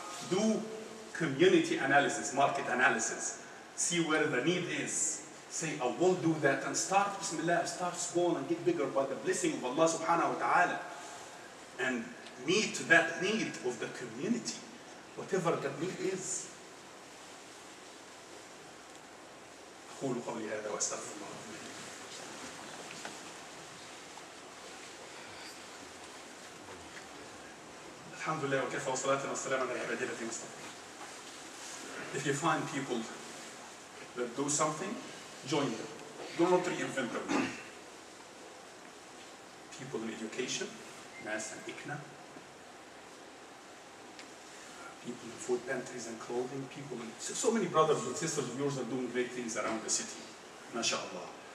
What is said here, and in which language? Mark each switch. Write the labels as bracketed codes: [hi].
[en] Do community analysis, market analysis. See where the need is. Say, I will do that, and start Bismillah, start small and get bigger by the blessing of Allah subhanahu wa ta'ala. And meet that need of the community, whatever that need is. [ar] أقول قولي هذا وأستغفر الله. الحمد لله وكفى والصلاة والسلام على عباده الذين اصطفى. [en] If you find people that do something, join them. Do not reinvent them. People in education, mass and ICNA, people in food pantries and clothing, people in so many brothers and sisters of yours are doing great things around the city, mashallah.